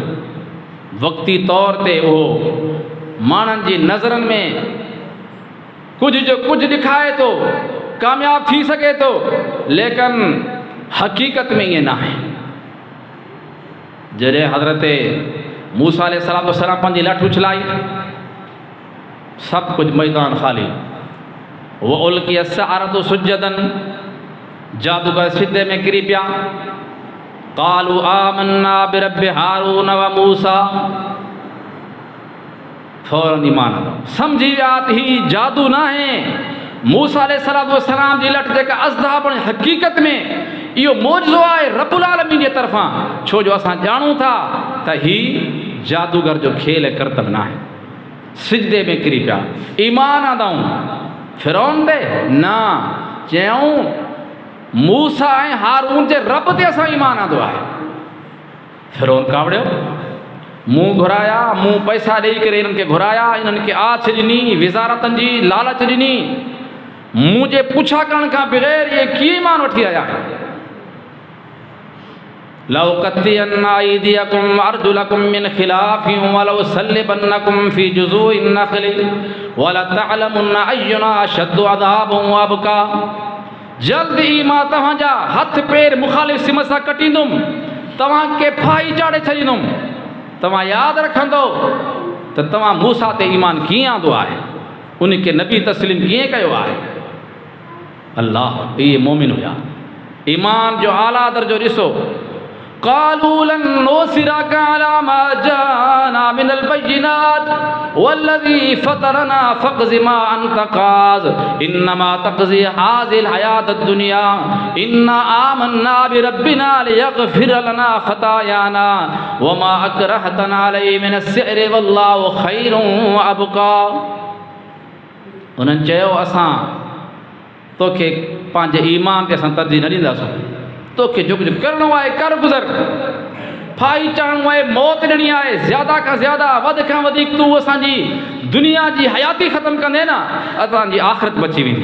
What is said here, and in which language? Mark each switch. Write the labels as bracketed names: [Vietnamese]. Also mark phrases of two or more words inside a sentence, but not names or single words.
[Sindhi] वक़्ती तौर ते उहो माण्हुनि जी नज़रनि में कुझु जो कुझु ॾेखारे थो, कामयाबु थी सघे थो, लेकिन हक़ीक़त में ईअं न आहे। जॾहिं हज़रत मूसा अलैहिस्सलाम पंहिंजी लठ उछलाई [Urdu] सब कुछ [Sindhi] मैदान खाली। [Arabic] وألقي السحرة سجدا, [Sindhi] जादूगर सिद्धे में गिरी पिया। [Arabic] قالوا آمنا برب هارون وموسى, [Sindhi] फौरन ईमान आ समझी विया ही जादू ना है। मूसा अलैहिस्सलाम जी लट जेका असदा पण हकीकत में इहो मौजज़ो आहे रब्बुल आलमीन जे तरफ़ां, छो जो असां ॼाणूं था त ही जादूगर जो खेल ऐं करतब ना आहे। सिजदे में किरी पिया, ईमान आंदाऊं फिरौन ते न, चयऊं मूसा ऐं हारून जे रब ते असां ईमान आंदो आहे। फिरौन कावड़ियो, मूं घुराया, मूं पैसा ॾेई करे इन्हनि खे घुराया, इन्हनि खे आछ ॾिनी, विज़ारतनि जी लालच ॾिनी, मुंहिंजे पुछा करण खां बग़ैर इहे कीअं ईमान वठी आया। [Arabic] لأقطعن أيديكم وأرجلكم من خلاف ولأصلبنكم في جذوع النخل ولتعلمن أينا أشد عذابا وأبقى. [Sindhi] जल्द ई मां तव्हांजा हथ पेर मुखालिफ़ सिम सां कटींदुमि, तव्हांखे फाही चाढ़े छॾींदुमि। तव्हां यादि रखंदो त तव्हां मूसा ते ईमान कीअं आंदो आहे, उनखे नबी तस्लीम कीअं कयो आहे। अल्लाह, इहे मोमिन हुया। ईमान जो आला दर्जो ॾिसो। [Arabic] قالوا لن نؤثرك على ما جاءنا من البينات والذي فطرنا فاقض ما أنت قاض إنما تقضي هذه الحياة الدنيا إنا آمنا بربنا ليغفر لنا خطايانا وما أكرهتنا عليه من السحر والله خير وأبقى. [Sindhi] उन्हनि चयो, असां तोखे पंहिंजे ईमान ते असां तरजीह न ॾींदासीं, तोखे जो कुझु करिणो आहे कर गुज़र, फाही चाढ़णो आहे, मौत ॾियणी आहे, ज़्यादा खां ज़्यादा, वधि खां वधीक तूं असांजी दुनिया जी हयाती ख़तमु कंदे न, असांजी आख़िरत बची वेंदी।